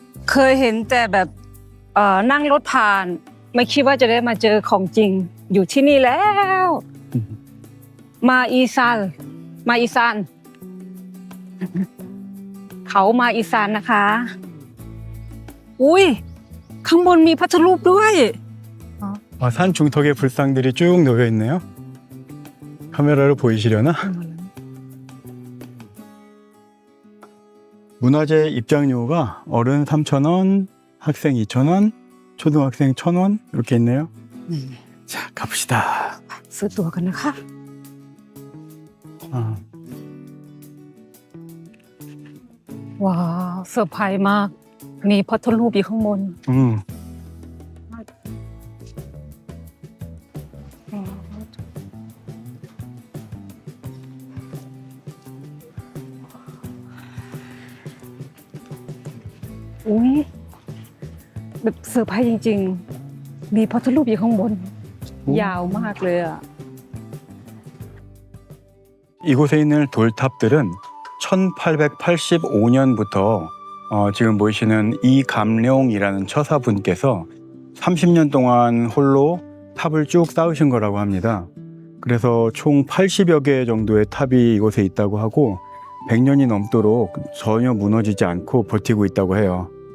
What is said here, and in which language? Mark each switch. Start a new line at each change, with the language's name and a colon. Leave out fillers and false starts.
Thai: เคยเห็นแต่แบบนั่งรถผ่านไม่คิดว่าจะได้มาเจอของจริงอยู่ที่นี่แล้ว มาอีสานมาอีสาน เขามาอีสานนะคะ อุ้ยข้างบนมีพระพุทธรูปด้วย
Korean: 산 중턱에 불상들이 쭉 놓여 있네요. 카메라로 보이시려나? 문화재 입장료가 어른 3,000원, 학생 2,000원, 초등학생 1,000원 이렇게 있네요. 자, 갑시다.
Thai: ซื้อตั๋วกันนะคะ ว้าวเซอร์ไพรส์มากมีพระพุทธรูปอยู่ข้างบน อุ้ยแบบเซอร์ไพรส์จริงๆมีพระพุทธรูปอยู่ข้างบน ยาวมากเลยอ่ะ
Korean: 이곳에 있는 돌탑들은 1885년부터 지금 보이시는 이감룡이라는 처사분께서 30년 동안 홀로 탑을 쭉 쌓으신 거라고 합니다. 그래서 총 80여 개 정도의 탑이 이곳에 있다고 하고 100년이 넘도록 전혀 무너지지 않고 버티고 있다고 해요.